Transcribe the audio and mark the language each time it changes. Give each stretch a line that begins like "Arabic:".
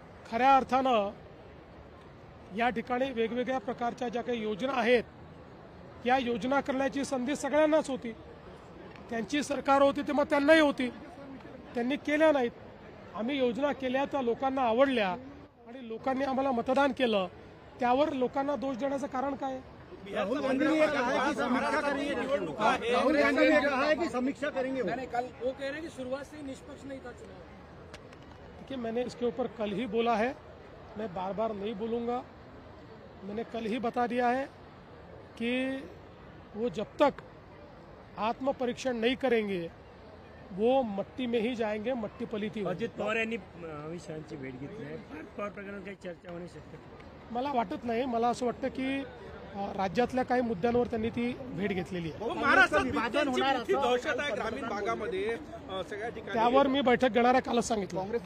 Marathi: खऱ्या अर्थानं या ठिकाणी वेगवेगळ्या प्रकारच्या ज्या काही योजना आहेत या योजना करण्याची संधी सगळ्यांनाच होती। त्यांची सरकार होती तेव्हा त्यांनाही होती, त्यांनी केल्या नाहीत। आम्ही योजना केल्या, त्या लोकांना आवडल्या आणि लोकांनी आम्हाला मतदान केलं, त्यावर लोकांना दोष देण्याचं कारण काय?
Hindi: राहुल गांधी ने कहा है कि समीक्षा करेंगे, राहुल गांधी ने कहा है कि समीक्षा करेंगे। कल वो कह रहे हैं कि शुरुआत से निष्पक्ष नहीं था चुनाव। देखिए, मैंने इसके ऊपर कल ही बोला है, मैं बार बार नहीं बोलूँगा। मैंने कल ही बता दिया है कि वो जब तक आत्म परीक्षण नहीं करेंगे वो मट्टी में ही जाएंगे, मट्टी पलीती।
Marathi: अजित पवार यांनी अमित शहांची भेट घेतली आहे, पवार प्रकरणात काही चर्चा होणे शक्य मला वाटत नाही। मला असं वाटतं की राज्यातल्या काही मुद्द्यांवर त्यांनी ती भेट घेतलेली आहे। महाराष्ट्रात दहशत आहे ग्रामीण भागामध्ये सगळ्या ठिकाणी, त्यावर मी बैठक घेणार आहे, कालच सांगितलं।